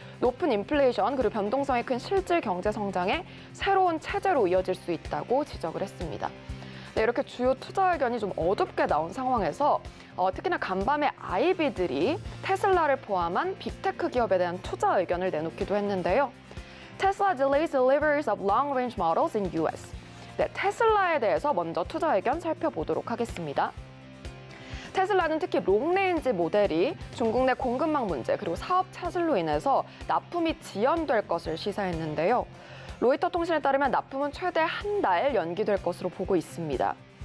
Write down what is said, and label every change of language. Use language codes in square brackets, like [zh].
[ko] 높은 인플레이션 그리고 변동성이 큰 실질 경제 성장에 새로운 체제로 이어질 수 있다고 지적을 했습니다. 네, 이렇게 주요 투자 의견이 좀 어둡게 나온 상황에서 특히나 간밤에 IB들이 테슬라를 포함한 빅테크 기업에 대한 투자 의견을 내놓기도 했는데요. [en] Tesla delays deliveries of long-range models in US. [ko] 네, 테슬라에 대해서 먼저 투자 의견 살펴보도록 하겠습니다. 테슬라는 특히 롱레인지 모델이 중국 내 공급망 문제 그리고 사업 차질로 인해서 납품이 지연될 것을 시사했는데요. 로이터 통신에 따르면 납품은 최대 한 달 연기될 것으로 보고 있습니다.